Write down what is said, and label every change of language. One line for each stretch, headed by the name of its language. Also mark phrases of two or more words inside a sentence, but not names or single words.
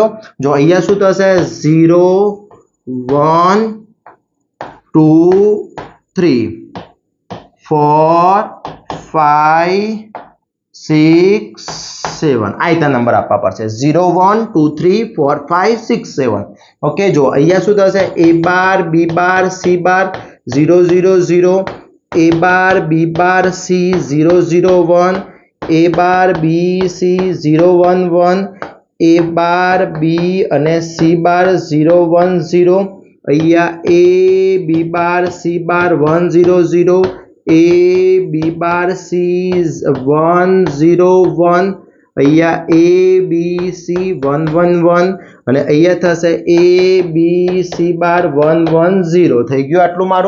Gujarati: જો અહીંયા શું થશે? 0 1 2 3 4 5 6 7 આ રીતના નંબર આપવા પડશે. 0 1 2 3 4 5 6 7. ઓકે, જો અહીંયા શું થશે?
English: a બાર b બાર c બાર 0 0 0 A bar B bar C 0 0 1, A bar B C 0 1 1, A bar B અને C bar 0 1 0, અહીંયા A B bar C bar 1 0 0, A B bar C 1 0 1, અહીંયા A B C 1 1 1 અને
Gujarati: અહીંયા થશે
English: A B C bar 1 1 0.
Gujarati: થઈ ગયું આટલું મારું.